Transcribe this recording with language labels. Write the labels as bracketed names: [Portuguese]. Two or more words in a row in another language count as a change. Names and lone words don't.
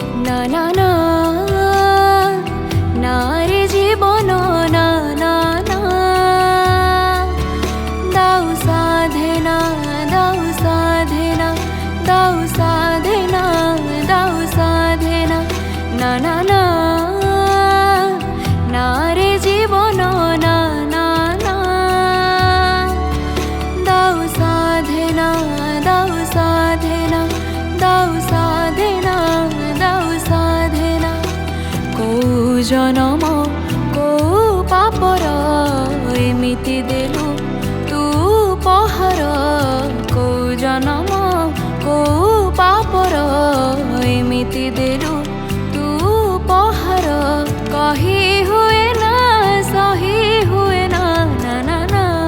[Bangla] না না না না রে জীবন না না না দাও সাধনা দাও সাধনা দাও সাধনা দাও সাধনা না না না না রে জীবন না না না দাও সাধনা দাও সাধনা দাও সাধনা দাও সাধনা [Odia] କୋଉ ଜନମ କୋଉ ପାପର ଏମିତି ଦେଲୁ ତୁ ପହର କୋଉ ଜନମ କୋଉ ପାପର ଏମିତି ଦେଲୁ ତୁ ପହର କହି ହୁଏ ନା ସହି ହୁଏ ନା ନା ନା ନା